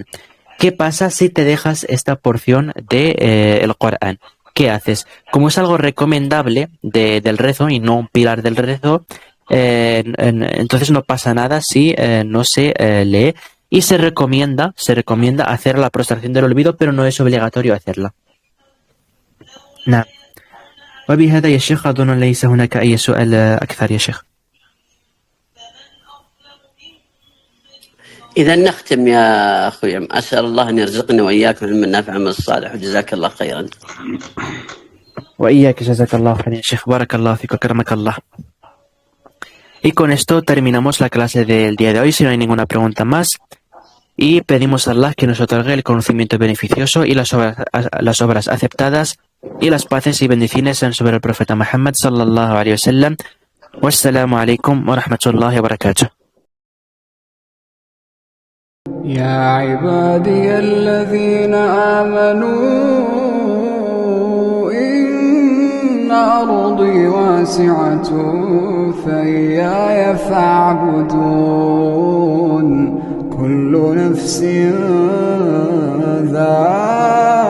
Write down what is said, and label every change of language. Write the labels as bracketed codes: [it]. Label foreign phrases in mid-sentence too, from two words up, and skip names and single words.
[es] ¿Qué pasa si te dejas esta porción del Corán? ¿Qué haces? Como es algo recomendable del rezo y no un pilar del rezo, entonces no pasa nada si no se lee, y se recomienda hacer la prostración del olvido, pero no es obligatorio hacerla. [ar] نعم. وبهذا يا شيخ أظن ليس هناك أي سؤال أكثر يا شيخ. إذا نختم يا أخوي، أسأل الله أن يرزقني وإياكم علما نافعا من الصالح، وجزاك الله خيرا. وإياك جزاك الله خيرا يا شيخ، بارك الله فيك وكرمك الله. [es] Y con esto terminamos la clase del día de hoy, si no hay ninguna pregunta más. Y pedimos a Allah que nos otorgue el conocimiento beneficioso y las obras aceptadas, y las paces y bendiciones sean sobre el profeta Muhammad [ar] صلى الله عليه وسلم. والسلام عليكم ورحمة الله وبركاته. يا عبادي الذين آمنوا إن أرضي واسعة فإياي فاعبدون كل نفس ذائقة